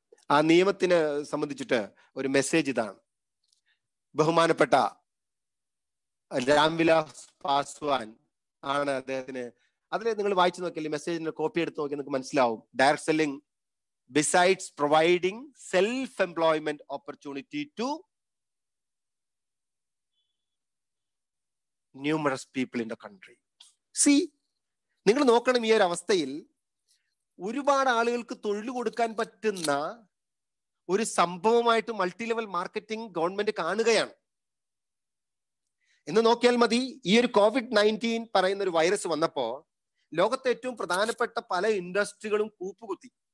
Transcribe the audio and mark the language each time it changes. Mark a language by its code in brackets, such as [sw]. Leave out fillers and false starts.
[ml] ആ നിയമത്തിനെ സംബന്ധിച്ചിട്ട് ഒരു മെസ്സേജ് ഇതാണ്. ബഹുമാനപ്പെട്ട രാംവിലാസ് പാസ്വാൻ ആണ് അദ്ദേഹത്തിന്. അതിൽ നിങ്ങൾ വായിച്ചു നോക്കിയാൽ മെസ്സേജിന്റെ കോപ്പി എടുത്ത് നോക്കിയാൽ നിങ്ങൾക്ക് മനസ്സിലാവും. [en] Direct selling besides providing self-employment opportunity to numerous people in the country. [ml] See, നിങ്ങൾ നോക്കണം, ഈ ഒരു അവസ്ഥയിൽ ഒരുപാട് ആളുകൾക്ക് തൊഴിൽ കൊടുക്കാൻ പറ്റുന്ന ഒരു സംഭവമായിട്ട് മൾട്ടി ലെവൽ മാർക്കറ്റിംഗ് ഗവൺമെന്റ് കാണുകയാണ് എന്ന് നോക്കിയാൽ മതി. ഈ ഒരു COVID-19 പറയുന്ന ഒരു വൈറസ് വന്നപ്പോ ലോകത്തെ ഏറ്റവും പ്രധാനപ്പെട്ട പല ഇൻഡസ്ട്രികളും കൂപ്പുകുത്തി.